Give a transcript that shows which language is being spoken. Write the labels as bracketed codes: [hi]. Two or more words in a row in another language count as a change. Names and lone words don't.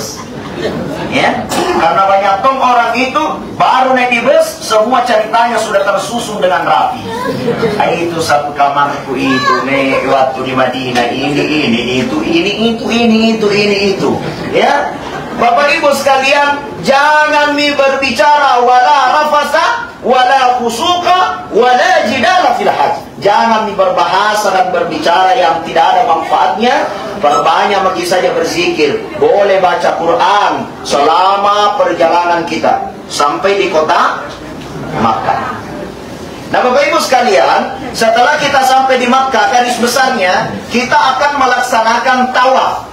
[id] Ya, karena banyak orang itu baru naik di bus, semua ceritanya sudah tersusun dengan rapi. Itu satu kamarku itu nih waktu di Madinah, ini itu. Ya, Bapak Ibu sekalian, jangan berbicara [ar] ولا رفث ولا فسوق ولا جدال في الحج. [id] Jangan berbahasa dan berbicara yang tidak ada manfaatnya. Perbanyak bagi saja berzikir. Boleh baca Quran selama perjalanan kita sampai di kota Makkah. Nah Bapak Ibu sekalian, setelah kita sampai di Makkah, garis besarnya kita akan melaksanakan tawaf.